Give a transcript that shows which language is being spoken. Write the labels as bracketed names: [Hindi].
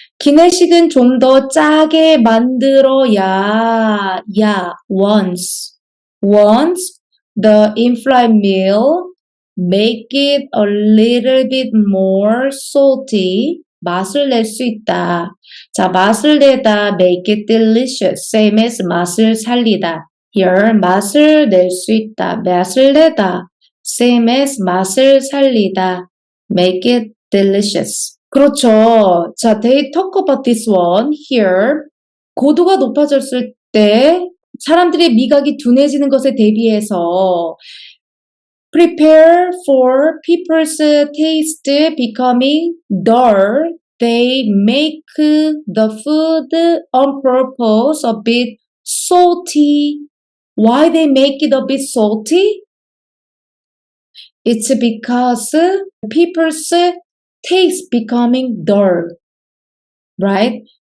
[Korean] 기내식은 좀 더 짜게 만들어야, [English] once the in-flight meal, make it a little bit more salty. [Korean] 맛을 낼 수 있다. 자, 맛을 내다, [English] make it delicious. Same as [Korean] 맛을 살리다. [English] Here, [Korean] 맛을 낼 수 있다. 맛을 내다. [English] Same as 맛을 살리다. Make it delicious. [Korean] 그렇죠. 자, [English] they talk about this one here. [Korean] 고도가 높아졌을 때 사람들의 미각이 둔해지는 것에 대비해서 [English] prepare for people's taste becoming dull. They make the food on purpose a bit salty. Why they make it a bit salty? It's because people's taste becoming dull. Right?